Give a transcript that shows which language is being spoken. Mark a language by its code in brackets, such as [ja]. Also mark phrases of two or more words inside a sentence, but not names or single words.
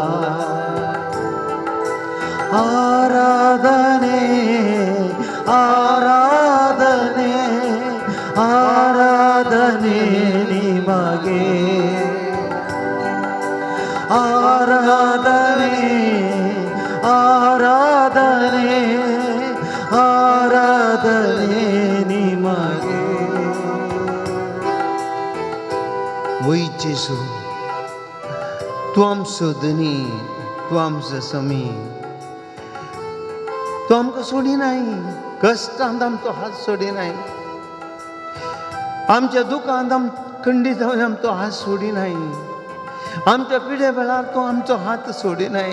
[kn] ಆರಾಧನೆ ಆರಾಧನೆ ಆರಾಧನೆ ನಿಮಗೆ, ಆರಾಧನೆ ಆರಾಧನೆ ಆರಾಧನೆ ನಿಮಗೆ. [kok] वही जेजू, तू आमचो धनी, तू आमचो समी, तू आमकां सोडी नाही. कश्टांत आमचो हात सोडी नाही, आमच्या दुखांत खंडीत जावन आमचो हात सोडी नाही, आमच्या पिढे वेळार तू आमचो हात सोडी नाही.